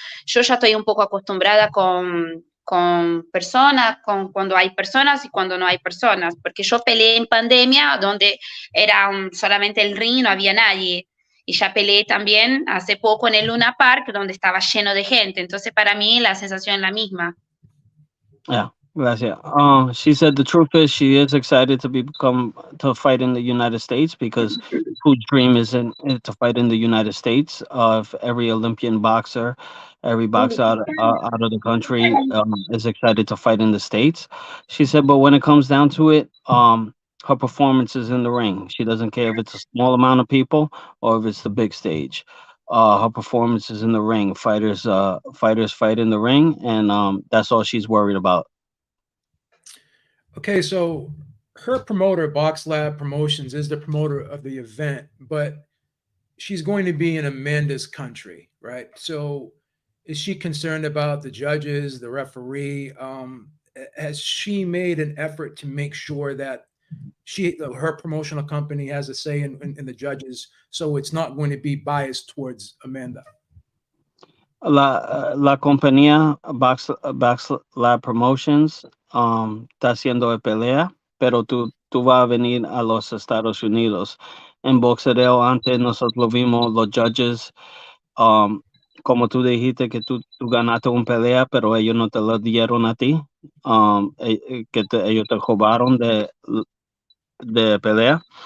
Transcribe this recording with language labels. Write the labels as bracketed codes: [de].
[es] Yo ya estoy un poco acostumbrada con personas, cuando hay personas y cuando no hay personas, porque yo peleé en pandemia donde era solamente el ring, no había nadie. Y ya peleé también hace poco en el Luna Park, donde estaba lleno de gente. Entonces, para mí, la sensación es la misma. Yeah, gracias. [en] She said the truth is she is excited to fight in the United States because whose dream isn't it to fight in the United States? If every Olympian boxer, every boxer out of the country is excited to fight in the States. She said, but when it comes down to it, her performance is in the ring. She doesn't care if it's a small amount of people or if it's the big stage. Her performance is in the ring. Fighters fight in the ring, and that's all she's worried about. Okay, so her promoter, Box Lab Promotions, is the promoter of the event, but she's going to be in Amanda's country, right? So is she concerned about the judges, the referee? Has she made an effort to make sure that her promotional company has a say in the judges, so it's not going to be biased towards Amanda? [es] La compañía Box Lab Promotions está haciendo de pelea, pero tú vas a venir a los Estados Unidos. En boxeo antes nosotros vimos los judges, como tú dijiste que tú ganaste una pelea, pero ellos no te lo dieron a ti, ellos te robaron de pelea.